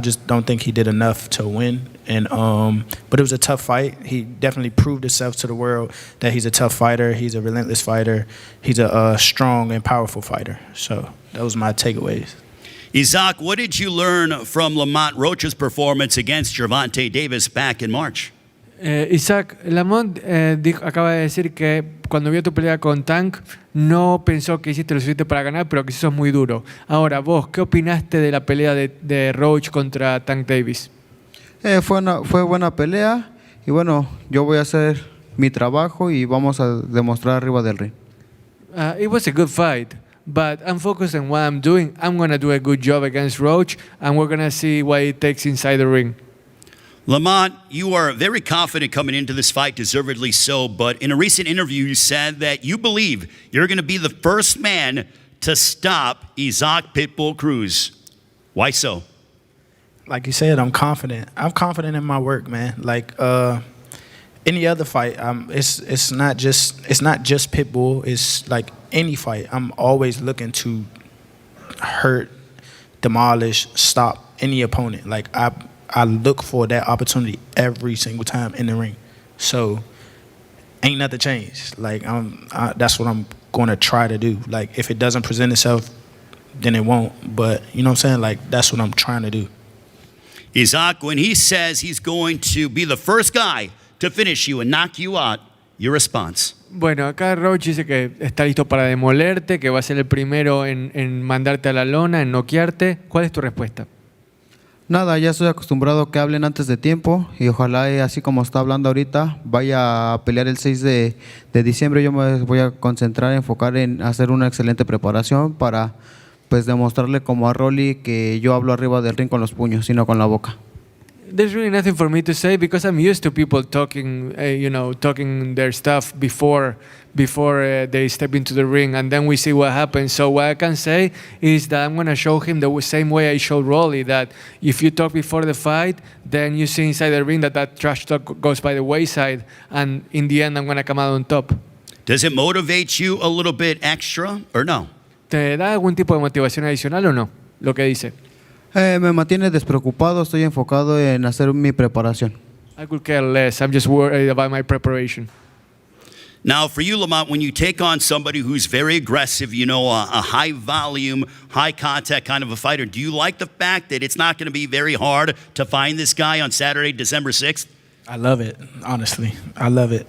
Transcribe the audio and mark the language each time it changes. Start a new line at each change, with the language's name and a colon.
English: I just don't think he did enough to win. And but it was a tough fight. He definitely proved himself to the world that he's a tough fighter. He's a relentless fighter. He's a strong and powerful fighter. So those are my takeaways. Isaac, what did you learn from Lamont Roach's performance against Gervonta Davis back in March?
Spanish: Isaac, Lamont acaba de decir que cuando vio tu pelea con Tank no pensó que hiciste lo suficiente para ganar, pero que sos muy duro. Ahora, vos, ¿qué opinaste de la pelea de Roach contra Tank Davis? Fue buena pelea, y bueno, yo voy a hacer mi trabajo y vamos a demostrar arriba del ring.
English: It was a good fight, but I'm focused on what I'm doing. I'm going to do a good job against Roach, and we're going to see what it takes inside the ring. Lamont, you are very confident coming into this fight, deservedly so, but in a recent interview you said that you believe you're going to be the first man to stop Isaac Pitbull Cruz. Why so? Like you said, I'm confident. I'm confident in my work, man. Like any other fight, it's not just Pitbull. It's like any fight. I'm always looking to hurt, demolish, stop any opponent. Like I look for that opportunity every single time in the ring. So ain't nothing changed. Like that's what I'm going to try to do. Like if it doesn't present itself, then it won't. But you know what I'm saying? Like that's what I'm trying to do. Isaac, when he says he's going to be the first guy to finish you and knock you out, your response?
Spanish: Bueno, acá Roach dice que está listo para demolerte, que va a ser el primero en mandarte a la lona, en noquearte. ¿Cuál es tu respuesta? Nada, ya estoy acostumbrado a que hablen antes de tiempo, y ojalá, así como está hablando ahorita, vaya a pelear el 6 de diciembre. Yo me voy a concentrar, enfocar en hacer una excelente preparación para pues demostrarle como a Rolly que yo hablo arriba del ring con los puños, sino con la boca.
English: There's really nothing for me to say because I'm used to people talking, talking their stuff before they step into the ring, and then we see what happens. So what I can say is that I'm going to show him the same way I showed Rolly, that if you talk before the fight, then you see inside the ring that trash talk goes by the wayside, and in the end I'm going to come out on top. Does it motivate you a little bit extra or no?
Spanish: ¿Te da algún tipo de motivación adicional o no, lo que dice? Me mantiene despreocupado, estoy enfocado en hacer mi preparación.
English: I could care less. I'm just worried about my preparation. Now, for you, Lamont, when you take on somebody who's very aggressive, a high volume, high contact kind of a fighter, do you like the fact that it's not going to be very hard to find this guy on Saturday, December 6th? I love it, honestly. I love it.